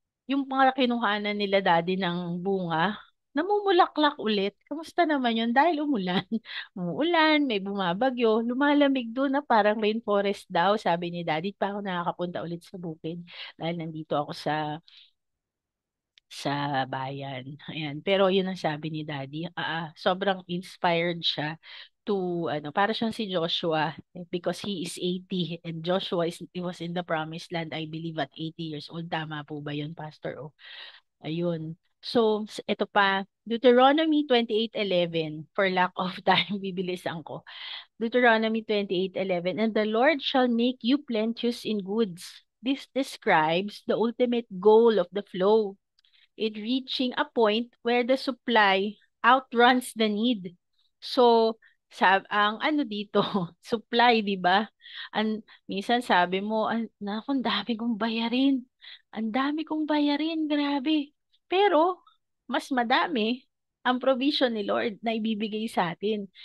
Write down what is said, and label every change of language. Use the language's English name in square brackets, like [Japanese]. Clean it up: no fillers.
[Filipino] Yung mga kinuhanan nila daddy ng bunga, namumulaklak ulit. Kamusta naman yun? Dahil umulan. Umuulan, may bumabagyo, lumalamig doon na parang rainforest daw, sabi ni daddy. Pa ako nakakapunta ulit sa bukid dahil nandito ako sa bayan. Ayan. Pero yun ang sabi ni daddy. Sobrang inspired siya to, para siyang si [English] Joshua because he is 80 and Joshua he was in the promised land, I believe, at 80 years old. [Filipino] Tama po ba yun, Pastor? O, ayun. So, ito pa, Deuteronomy 28:11. [English] For lack of time, [Filipino] bibilisan ko. Deuteronomy 28:11. [English] And the Lord shall make you plenteous in goods. This describes the ultimate goal of the flow, it reaching a point where the supply outruns the need. [Filipino] So, ang ano dito, supply, di ba? Minsan sabi mo, naku, ang dami kong bayarin. Ang dami kong bayarin, grabe. Pero, mas madami ang provision ni Lord na ibibigay sa atin.